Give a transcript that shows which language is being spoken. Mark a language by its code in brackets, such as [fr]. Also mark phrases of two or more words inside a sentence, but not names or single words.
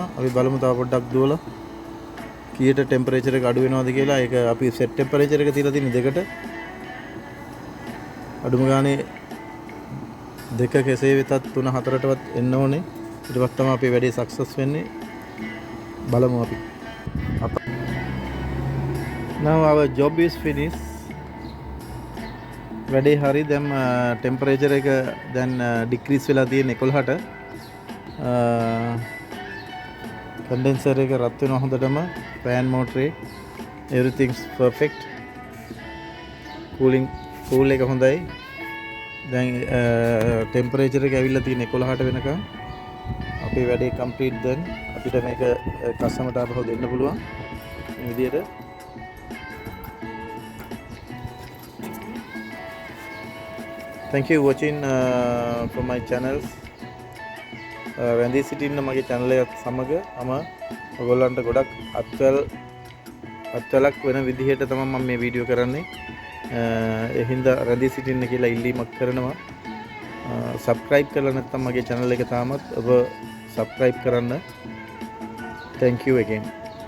[si] අපි බලමු තව පොඩ්ඩක් දුවලා කීයට ටෙම්පරේචර් එක අඩු වෙනවද කියලා. ඒක අපි [en] set temperature [si] එක තියලා තියෙන 2ට. අඩුම ගානේ 2 කෙසේ වෙතත් 3 4ටවත් එන්න ඕනේ. ඊට පස්සේ තමයි අපේ වැඩේ සක්සස් වෙන්නේ. බලමු අපි. [en] Now our job is finished. [si] වැඩේ හරි. දැන් ටෙම්පරේචර් එක දැන් ඩික්‍රීස් වෙලා තියෙන 11ට. කන්ඩෙන්සර් එක රත් වෙනවා හොඳටම. ෆෑන් මෝටරේ [en] everything's perfect. [si] කූල් එක හොඳයි. දැන් ටෙම්පරේචර් එක ඇවිල්ලා තියෙන 11ට වෙනකම් අපේ වැඩේ කම්ප්ලීට්. දැන් අපිට මේක කස්ටමර්ට ආපහු දෙන්න පුළුවන් මේ විදිහට. [en] Thank you watching from my channels. [si] වැඳී සිටින්න මගේ channel එකත් සමග මම ඔයගොල්ලන්ට ගොඩක් අත්වලක් වෙන විදිහට තමයි මම මේ වීඩියෝ කරන්නේ. ඒ හින්දා රැඳී සිටින්න කියලා ඉල්ලීමක් කරනවා. subscribe කරලා නැත්නම් මගේ channel එක තාමත් ඔබ subscribe කරන්න. [en] Thank you again.